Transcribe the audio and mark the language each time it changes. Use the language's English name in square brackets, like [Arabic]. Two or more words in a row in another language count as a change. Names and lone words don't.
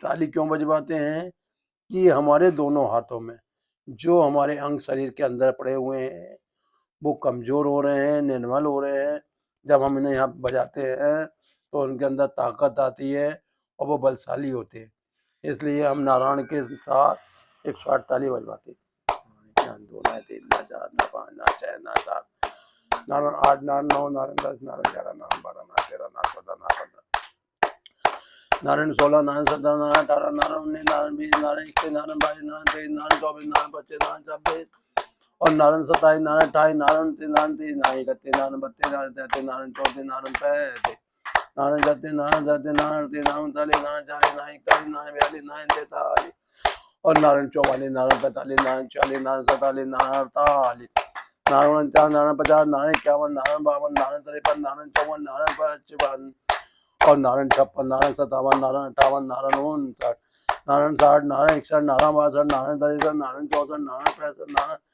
[Hindi] ताली क्यों बजवाते हैं कि हमारे दोनों हाथों में जो हमारे अंग शरीर के अंदर पड़े हुए हैं वो कमजोर हो रहे हैं, निर्मल हो रहे हैं। जब हम इन्हें यहाँ बजाते हैं तो उनके अंदर ताकत आती है और वो बलशाली होते हैं। इसलिए हम नारायण के साथ 108 ताली बजवाते हैं। 2 ना 3 ना 4 ना 5 ना 6 ना 7 नारायण 8 नारायण 9 नारायण 10 नारायण 11 नारायण 12 नारायण 13 नारायण 14 नारायण 15 नारायण 16 नारायण 17 नारायण 18 नारायण 19 नारायण 20 नारायण 21 नारायण 22 नारायण 23 नारायण 24 नारायण 25 नारायण 26 और नारायण 27 नारायण 28 नारायण 29 नारायण 30 नारायण 31 नारायण 32 नारायण 33 नारायण 34 नारायण 35 नारायण 36 नारायण 37 नारायण 38 नारायण 39 नारायण 40 नारायण 41 नारायण 42 नारायण 43 और नारायण 44 नारायण 45 नारायण 46 नारायण 47 नारायण 48 नारायण 49 नारायण 50 नारायण 51 नारायण 52 नारायण 53 नारायण 54 नारायण 55 और नारायण 56 नारायण 57 नारायण 58 नारायण 59 नारायण 60 नारायण 61 नारायण 62 नारायण 63 नारायण 64 नारायण 65 नारायण